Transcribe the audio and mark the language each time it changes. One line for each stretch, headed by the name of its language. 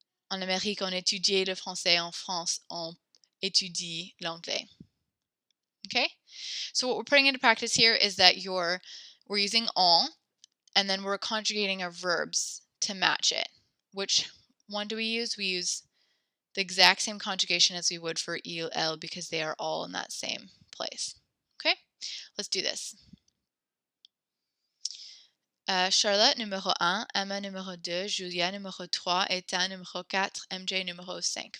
French: En Amérique, on étudie le français. En France, on étudie l'anglais.
English: Okay? So what we're putting into practice here is that we're using en, and then we're conjugating our verbs to match it. Which one do we use? We use the exact same conjugation as we would for il, elle, because they are all in that same place. Okay? Let's do this.
French: Charlotte, numéro 1, Emma, numéro 2, Julia, numéro 3, Ethan, numéro 4, MJ, numéro 5.